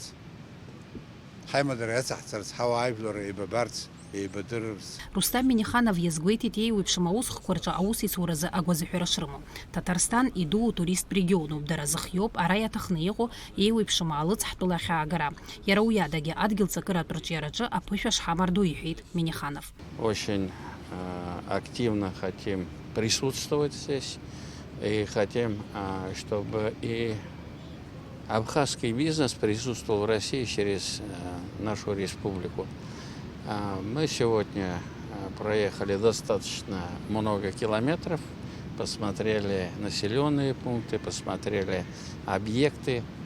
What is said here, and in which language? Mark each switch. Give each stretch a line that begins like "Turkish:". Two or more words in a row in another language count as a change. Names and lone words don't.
Abkhazian: Ҳаимадара иацаҳҵарц, ҳауаажәлар еибабарц, еибадырырц. Рустам Миниханов иазгәеиҭеит еиуеиԥшым аусхқәа рҿы аусеицуразы агәазыҳәара шрымоу. Татарстан идуу туристтә регионуп, дара зыхиоуп, ара иаҭахны иҟоу еиуеиԥшым аалыҵ ҳтәыла ахьаагара. Иара уи адагьы адгьыл ҵакыратә рҿиараҿы аԥышәа шҳамарду иҳәеит Миниханов.
Russian: Очень активно хотим присутствовать здесь и хотим, чтобы и абхазский бизнес присутствовал в России через нашу республику. Мы сегодня проехали достаточно много километров, посмотрели населенные пункты, посмотрели объекты.